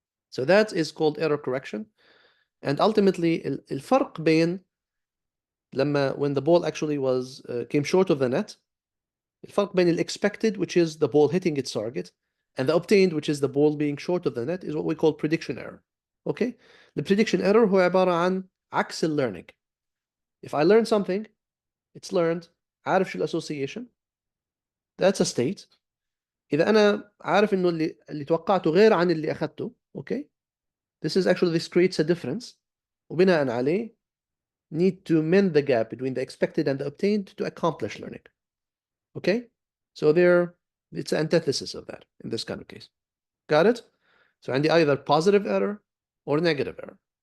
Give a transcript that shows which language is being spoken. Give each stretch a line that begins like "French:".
English: So that is called error correction. And ultimately,
Arabic: الفرق بين
English: when the ball actually came short of the net, الفرق بين expected, which is the ball hitting its target, and the obtained, which is the ball being short of the net, is what we call prediction error. Okay? The prediction error
Arabic: هو عبارة عن عكس
English: learning. If I learn something, it's learned,
Arabic: عارف شو
English: association, that's a state.
Arabic: إذا أنا عارف إنه اللي توقعته غير عن اللي أخذته, okay?
English: This creates a difference.
Arabic: وبناء عليه,
English: need to mend the gap between the expected and the obtained to accomplish learning. Okay? So it's an antithesis of that in this kind of case. Got it? So عندي either positive error or negative error.